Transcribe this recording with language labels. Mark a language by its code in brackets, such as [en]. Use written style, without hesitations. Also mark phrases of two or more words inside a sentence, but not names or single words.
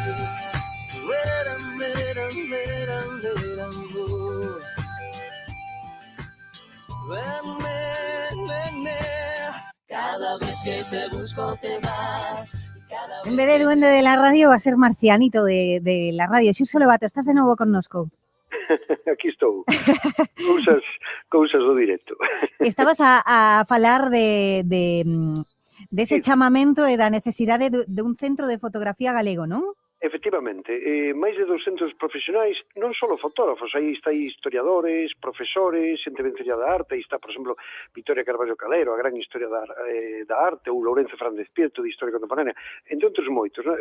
[es] Cada vez que te busco te vas. En vez de duende de la radio va a ser marcianito de la radio. [gl] Xurxo Lobato, estás de novo connosco. Aquí estou. Cousas do directo. Estabas a falar de ese chamamento e da necesidade de un centro de fotografía galego, non? Efectivamente, máis de 200 profesionais, non só fotógrafos, aí está historiadores, profesores, xente vencella da arte, aí está, por exemplo, Victoria Carballo Calero, a gran historia da arte, ou Lourenzo Fernández Prieto, de historia contemporánea, entre outros moitos, non?